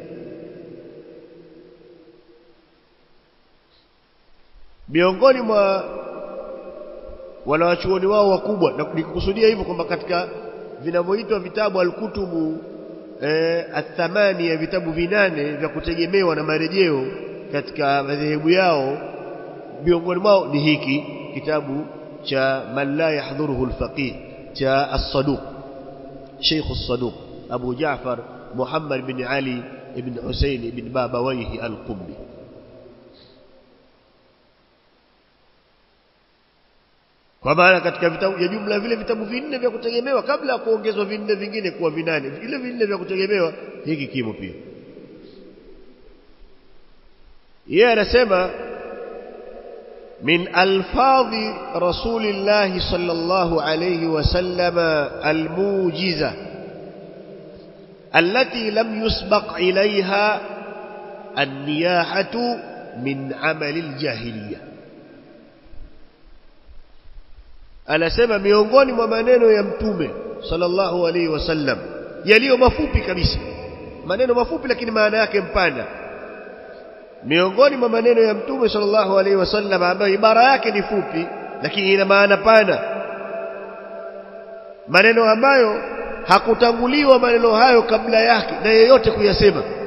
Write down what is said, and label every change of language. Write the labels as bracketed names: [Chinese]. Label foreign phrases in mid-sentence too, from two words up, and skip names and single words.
[Swahili] Miongoni mwa wanawachuoni wao wakubwa, na nikukusudia hivyo kwamba katika vinavyoitwa vitabu [Arabic] الكتب الثمان, [Swahili] ya vitabu 8 vya kutegemewa na marejeo katika madhehebu yao, miongoni mwao ni hiki kitabu cha man la yahdhuruhu al-faqih cha as-Saduq Sheikh as-Saduq Abu Ja'far Muhammad bin Ali ibn Husayn ibn Babawayhi al-Qummi. Kwa maana katika vitabu ya jumla vile vitabu vinne vya kutegemewa kabla ya kuongezwa vinne vingine kuwa vinane, vile vinne vya kutegemewa hiki kimo pia. Yeye anasema [Arabic] من ألفاظ رسول الله صلى الله عليه وسلم الموجزة التي لم يسبق إليها النياحة من أعمال الجاهلية. [Swahili] Anasema miongoni mwa maneno ya mtume [Arabic] صلى الله عليه وسلم [Swahili] yaliyo mafupi kabisa, maneno mafupi lakini maana yake mpana. Miongoni mwa maneno ya mtume [Arabic] صلى الله عليه وسلم [Swahili] ambayo ibara yake ni fupi lakini ina maana pana, maneno ambayo hakutanguliwa maneno hayo kabla yake na yeyote kuyasema.